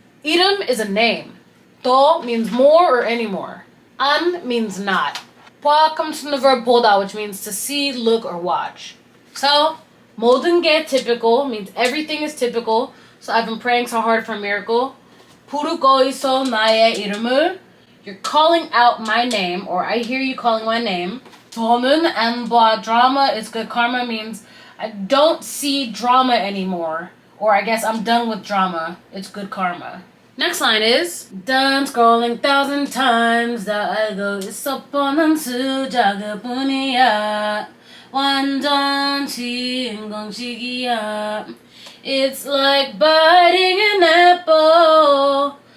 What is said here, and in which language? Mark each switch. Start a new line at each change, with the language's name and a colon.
English: 이름 is a name. 더 means more or any more. 안 means not. 봐 comes from the verb 보다, which means to see, look, or watch. So,
Korean: 모든 게
English: typical means everything is typical, so I've been praying so hard for a miracle.
Korean: 부르고 있어 나의 이름을.
English: You're calling out my name, or I hear you calling my name.
Korean: 더는 안 봐
English: drama is good karma means I don't see drama anymore. Or I guess I'm done with drama. It's good karma. Next line is Done scrolling 1,000 times
Korean: 다 알고 있어 뻔한 수작일 뿐이야 완전 신공식이야
English: It's like biting an apple.